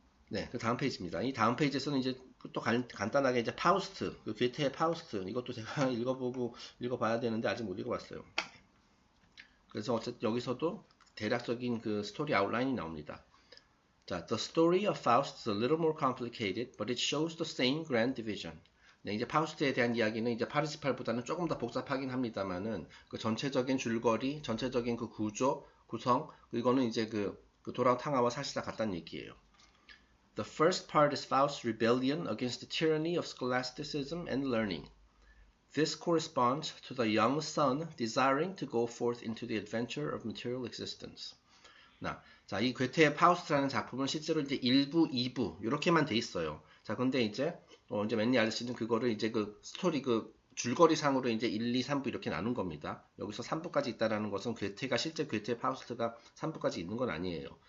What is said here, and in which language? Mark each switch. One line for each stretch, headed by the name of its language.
Korean: 네, 그 다음 페이지입니다. 이 다음 페이지에서는 이제 또 간단하게 이제 파우스트, 그 괴테의 파우스트, 이것도 제가 읽어봐야 되는데 아직 못 읽어봤어요. 그래서 어쨌든 여기서도 대략적인 그 스토리 아웃라인이 나옵니다.
English: 자, The story of Faust is a little more complicated, but it shows the same grand division.
Korean: 네, 이제 파우스트에 대한 이야기는 이제 파르시팔보다는 조금 더 복잡하긴 합니다만은 그 전체적인 줄거리, 전체적인 그 구성, 이거는 이제 그 돌아온 탕화와 사실과 같다는 얘기예요.
English: The first part is Faust's rebellion against the tyranny of scholasticism and learning. This corresponds to the young son desiring to go forth into the adventure of material existence.
Korean: 자, 이 괴테의 파우스트라는 작품은 실제로 이제 1부, 2부 이렇게만 돼 있어요. 자, 근데 이제 맨니 아저씨는 그거를 이제 그 스토리 그 줄거리상으로 이제 1, 2, 3부 이렇게 나눈 겁니다. 여기서 3부까지 있다라는 것은 실제 괴테의 파우스트가 3부까지 있는 건 아니에요.